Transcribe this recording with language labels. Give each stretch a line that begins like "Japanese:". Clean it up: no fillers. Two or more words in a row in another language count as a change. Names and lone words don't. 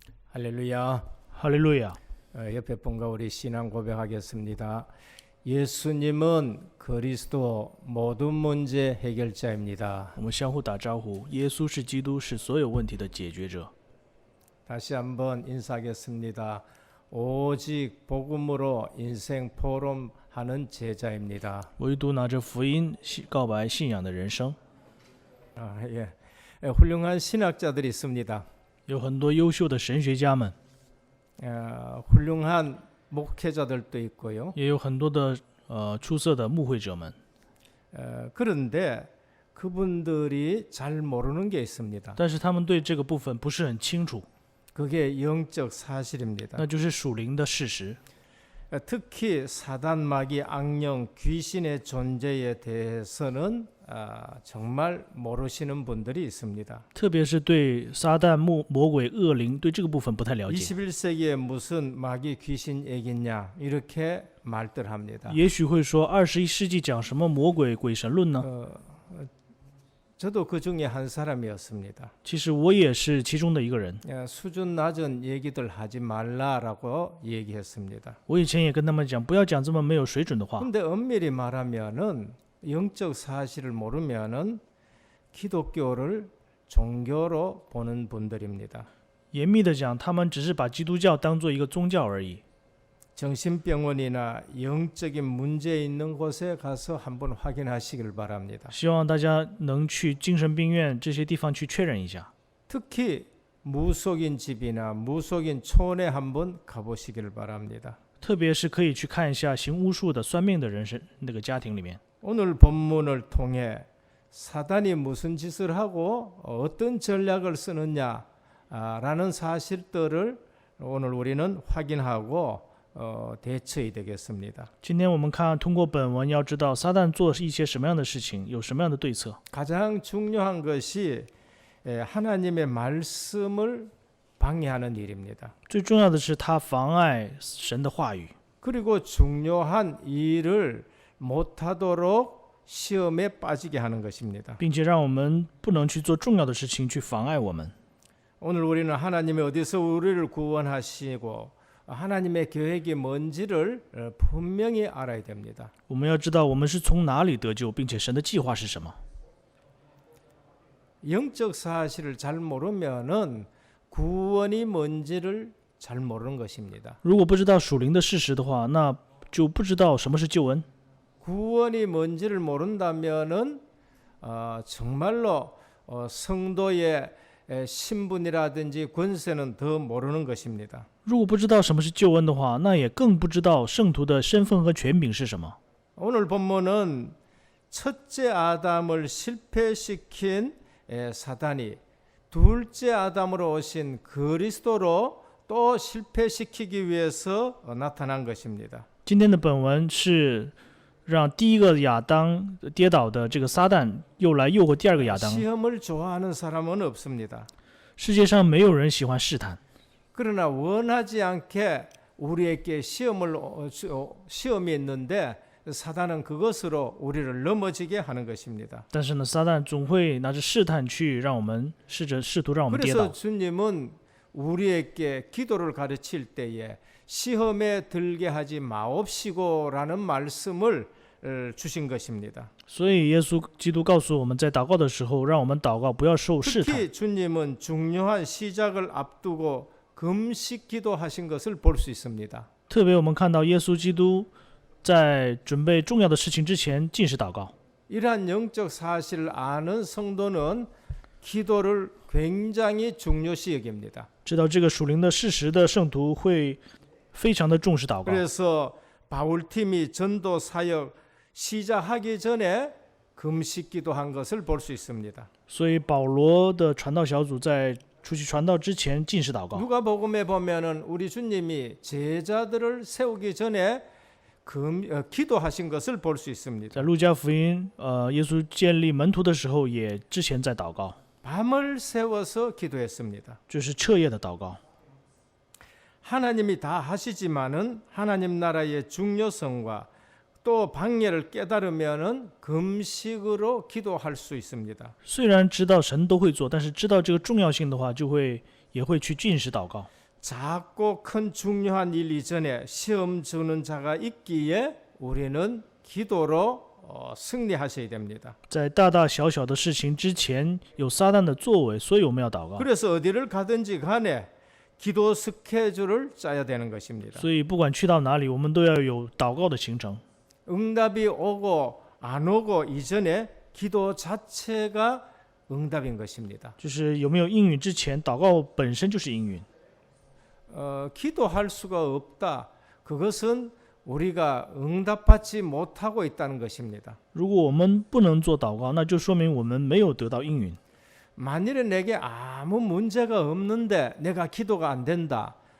Korean: 할렐루야. 할렐루야！ 옆에 분과 우리 신앙 고백하겠습니다. 예수님은 그리스도 모든 문제 해결자입니다.
Chinese: 我们相互打招呼。耶稣是基督，是所有问题的解决者。
Korean: 다시 한번 인사하겠습니다. 오직 복음으로 인생 포럼하는 제자입니다.
Chinese: 唯独拿着福音告白信仰的人生。
Korean: 훌륭한 신학자들이 있습니다.
Chinese: 有很多优秀的神学家们，
Korean: 훌륭한 목회자들도 있고요.
Chinese: 也有很多的出色的牧会者们。
Korean: 그런데 그분들이 잘 모르는 게 있습니다.
Chinese: 但是他们对这个部分不是很清楚，
Korean: 그게 영적 사실입니다.
Chinese: 那就是属灵的事实。
Korean: 특히 사단 마귀 악령 귀신의 존재에 대해서는 정말 모르시는 분들이 있습니다.
Chinese: 特别是对撒旦、魔鬼、恶灵对这个部分不太了解。
Korean: 21세기에 무슨 마귀 귀신 얘기냐 이렇게 말들 합니다.
Chinese: 也许会说21世纪讲什么魔鬼、鬼神论呢？
Korean: 저도 그 중에 한 사람이었습니다.
Chinese: 其实我也是其中的一个人。
Korean: 수준 낮은 얘기들 하지 말라라고 얘기했습니다.
Chinese: 我以前也跟他们讲，不要讲这么没有水准的话。
Korean: 근데 엄밀히 말하면은 영적 사실을 모르면은 기독교를 종교로 보는 분들입니다.
Chinese: 严密的讲，他们只是把基督教当做一个宗教而已。
Korean: 정신병원이나 영적인 문제 있는 곳에 가서 한번 확인하시길 바랍니다.
Chinese: 希望大家能去精神病院这些地方去确认一下。
Korean: 특히 무속인 집이나 무속인 촌에 한번 가보시길 바랍니다.
Chinese: 特别是可以去看一下行巫术的、算命的人那个家庭里面。
Korean: 오늘 본문을 통해 사단이 무슨 짓을 하고 어떤 전략을 쓰느냐라는 사실들을 오늘 우리는 확인하고 대처해야 되겠습니다.
Chinese: 今天我们看，通过本文要知道撒旦做一些什么样的事情，有什么样的对策。
Korean: 가장 중요한 것이 하나님의 말씀을 방해하는 일입니다.
Chinese: 最重要的是，他妨碍神的话语，
Korean: 그리고 중요한 일을 못하도록 시험에 빠지게 하는 것입니다.
Chinese: 并且让我们不能去做重要的事情，去妨碍我们。
Korean: 오늘 우리는 하나님이 어디서 우리를 구원하시고 하나님의 계획이 뭔지를 분명히 알아야 됩니다.
Chinese: 我们要知道我们是从哪里得救，并且神的计划是什么。
Korean: 영적 사실을 잘 모르면은 구원이 뭔지를 잘 모르는 것입니다.
Chinese: 如果不知道属灵的事实的话，那就不知道什么是救恩。
Korean: 구원이 뭔지를 모른다면은 정말로 성도의 신분이라든지 권세는 더 모르는 것입니다.
Chinese: 如果不知道什么是救恩的话，那也更不知道圣徒的身份和权柄是什么。
Korean: 오늘 본문은 첫째 아담을 실패시킨 사단이 둘째 아담으로 오신 그리스도로 또 실패시키기 위해서 나타난 것입니다.
Chinese: 今天的本文是让第一个亚当跌倒的这个撒旦又来诱惑第二个亚当。
Korean: 시험을 좋아하는 사람은 없습니다.
Chinese: 世界上没有人喜欢试探，
Korean: 그러나 원하지 않게 우리에게 시험이 있는데 사단은 그것으로 우리를 넘어지게 하는 것입니다.
Chinese: 但是呢，撒旦总会拿着试探去让我们试图让我们跌
Korean: 그래서
Chinese: 倒。
Korean: 주님은 우리에게 기도를 가르칠 때에 시험에 들게 하지 마옵시고라는 말씀을 주신 것입니다.
Chinese: 所以耶稣基督告诉我们在祷告的时候，让我们祷告不要受试探。
Korean: 특히 주님은 중요한 시작을 앞두고 금식 기도하신 것을 볼 수 있습니다.
Chinese: 特别我们看到耶稣基督在准备重要的事情之前禁食祷告。
Korean: 이러한 영적 사실을 아는 성도는 기도를 굉장히 중요시 여깁니다.
Chinese: 知道这个属灵的事实的圣徒会非常的重视祷告。
Korean: 그래서 바울팀이 전도 사역 시작하기 전에 금식 기도한 것을 볼 수 있습니다.
Chinese: 所以保罗的传道小组在出去传道之前禁食祷告。
Korean: 누가복음에 보면은 우리 주님이 제자들을 세우기 전에 기도하신 것을 볼 수 있습니다.
Chinese: 在路加福音，耶稣建立门徒的时候，也之前在祷告，
Korean: 밤을 세워서 기도했습니다.
Chinese: 这是彻夜的祷告。
Korean: 하나님이 다 하시지만은 하나님 나라의 중요성과 또 방해를 깨달으면은 금식으로 기도할 수 있습니다.
Chinese: 虽然知道神都会做，但是知道这个重要性的话，也会去禁食祷告。
Korean: 작고 큰 중요한 일 이전에 시험 주는 자가 있기에 우리는 기도로 승리하셔야 됩니다.
Chinese: 在大大小小的事情之前有撒旦的作为，所以我们要祷告。
Korean: 그래서 어디를 가든지 간에 기도 스케줄을 짜야 되는 것입니다.
Chinese: 所以不管去到哪里，我们都要有祷告的行程。
Korean: 응답이 오고 안 오고 이전에 기도 자체가 응답인 것입니다.
Chinese: 就是有没有应允之前，祷告本身就是应允。
Korean: 기도할 수가 없다. 그것은 우리가 응답받지 못하고 있다는 것입니다.
Chinese: 如果我们不能做祷告，那就说明我们没有得到应允。
Korean: 만일에 내게 아무 문제가 없는데 내가 기도가 안 된다.